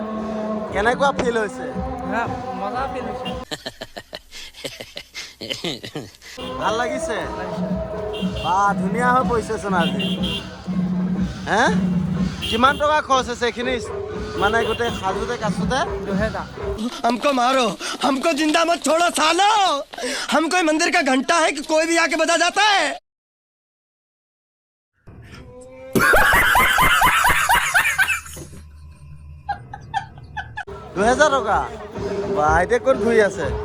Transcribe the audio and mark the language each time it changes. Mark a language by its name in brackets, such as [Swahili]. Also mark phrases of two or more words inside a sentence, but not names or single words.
[Assamese] কেনেকুৱা ফিল হৈছে মজা ফিল হৈছে ভাল লাগিছে বা ধুনীয়া হৈ পৰিছেচোন আজি হে কিমান টকা খৰচ হৈছে এইখিনি মানে গোটেই সাজোতে কাছোতে 2000 [Hindi] हमको मारो हमको जिंदा मत छोड़ो सालो हम कोई मंदिर का घंटा है कि कोई भी आके बजा जाता है [Assamese] 2000 টকা বা এতিয়া ক'ত ঘূৰি আছে